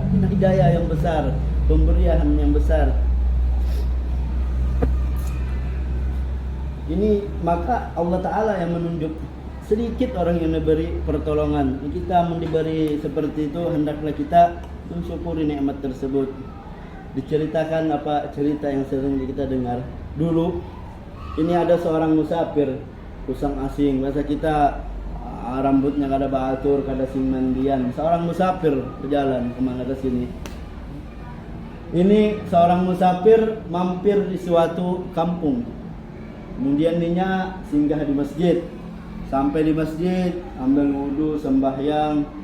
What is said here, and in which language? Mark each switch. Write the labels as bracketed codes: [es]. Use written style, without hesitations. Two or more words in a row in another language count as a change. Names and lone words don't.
[id] Ini hidayah yang besar, pemberian yang besar. Ini maka Allah Ta'ala yang menunjuk sedikit orang yang diberi pertolongan. Kita diberi seperti itu, hendaklah kita mensyukuri nikmat tersebut. Diceritakan apa cerita yang sering kita dengar. Dulu ini ada seorang musafir, [bjn] usang asing. Bahasa kita rambutnya kada baatur, kada sing mandian. [id] Seorang musafir berjalan kemana ke sini. Ini seorang musafir mampir di suatu kampung. Kemudian dia singgah di masjid. Sampai di masjid, ambil wudu, sembahyang.